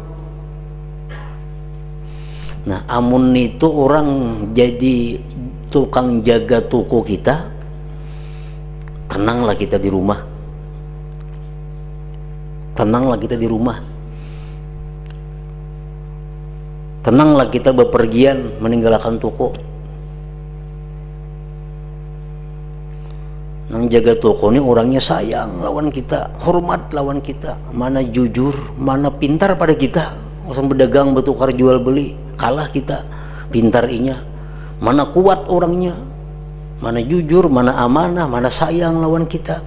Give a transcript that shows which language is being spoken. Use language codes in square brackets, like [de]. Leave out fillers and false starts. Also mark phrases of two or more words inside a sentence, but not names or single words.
[bjn] Nah amun itu orang jadi tukang jaga toko kita, tenanglah kita di rumah, tenanglah kita di rumah, tenanglah kita bepergian meninggalkan toko. Nang jaga toko ini orangnya sayang lawan kita, hormat lawan kita, mana jujur, mana pintar pada kita. Usang berdagang bertukar jual beli, kalah kita pintar inya, mana kuat orangnya, mana jujur, mana amanah, mana sayang lawan kita.